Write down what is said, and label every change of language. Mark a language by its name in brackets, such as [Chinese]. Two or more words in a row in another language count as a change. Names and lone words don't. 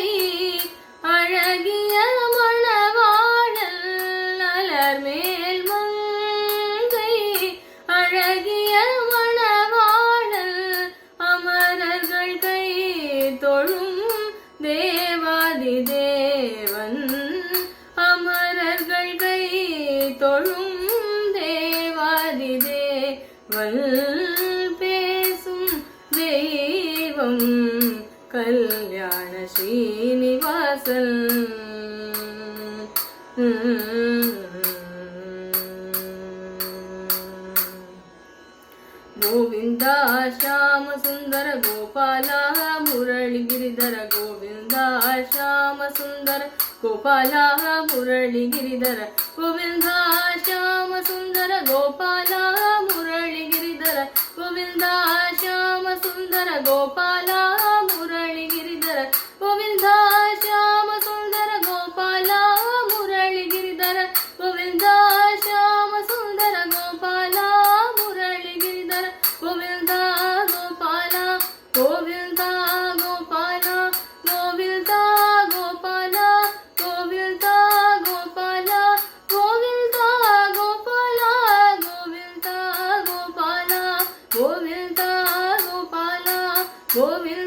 [Tamil] அழகிய மணவாளன், அலர் மேல் மங்கை அழகிய மணவாளன், அமரர்கள் கை தொழும் தேவாதி தேவன், அமரர்கள் கை தொழும் தேவாதி தேவன். பேசும் தெய்வம் கல்யாண ஸ்ரீனிவாசன். [Hindi] गोविंदा श्याम सुंदर गोपाला मुरली गिरिधर, गोविंदा श्याम सुंदर गोपाला मुरली गिरिधर, गोविंदा श्याम सुंदर गोपाला मुरली गिरिधर, गोविंदा श्याम सुंदर गोपाला मुरली गिरिधर, गोविंदा श्याम सुंदर गोपाला मुरली गिरिधर, गोविंदा श्याम सुंदर गोपाला मुरली गिरिधर, गोविंदा गोपाला गोविंदा गोपाला गोविंदा गोपाला गोविंदा गोपाला गोविंदा गोपाला गोविंदा गोपाला गोविंदा गोपाला गोविंदा